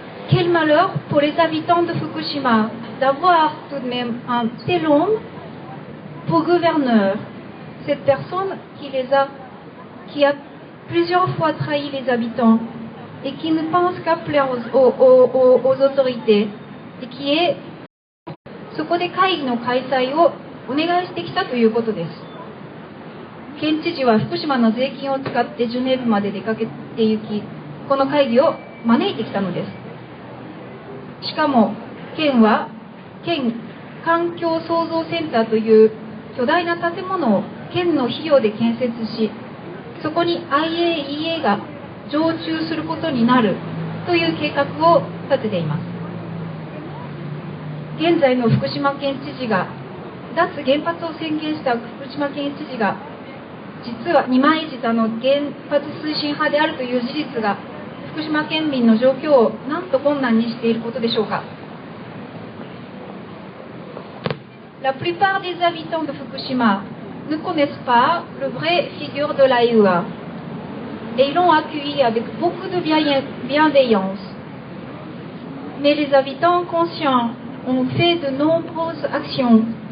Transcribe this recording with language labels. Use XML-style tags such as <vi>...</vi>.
<fr>Quel malheur pour les habitants de Fukushima d'avoir tout de même un tel homme pour gouverneur, cette personne qui a plusieurs fois trahi les habitants et qui ne pense qu'à plaire aux autorités et qui est</fr> <ja>そこで会議の開催をお願いしてきたということです。県知事は福島の税金を使ってジュネーブまで出かけて行き、この会議を招いてきたのです。しかも県は県環境創造センターという巨大な建物を県の費用で建設し、そこに IAEA が常駐することになるという計画を立てています。現在の福島県知事が脱原発を宣言した福島県知事が実は二枚舌の原発推進派であるという事実が福島県民の状況をなんと困難にしていることでしょうか。</ja> <fr>La plupart des habitants de Fukushima ne connaissent pas le vrai figure de l'AIEA et ils l'ont accueilli avec beaucoup de bienveillance. Mais les habitants conscients ont fait de nombreuses actions.</fr>